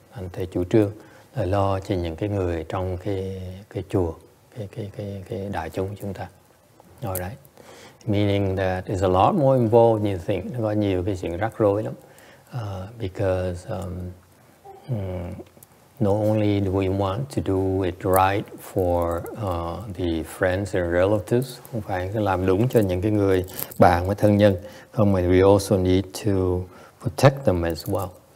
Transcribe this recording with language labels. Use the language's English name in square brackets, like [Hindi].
[Vietnamese] Anh thầy chủ trương là lo cho những cái người trong cái chùa, cái đại chúng chúng ta. [English] All right. Meaning that it's a lot more involved than you think. [Vietnamese] Nó có nhiều cái chuyện rắc rối lắm. [English] Because not only do we want to do it right for the friends and relatives, [Vietnamese] không phải làm đúng cho những cái người bạn và thân nhân, không mà [English] we also need to protect them as well.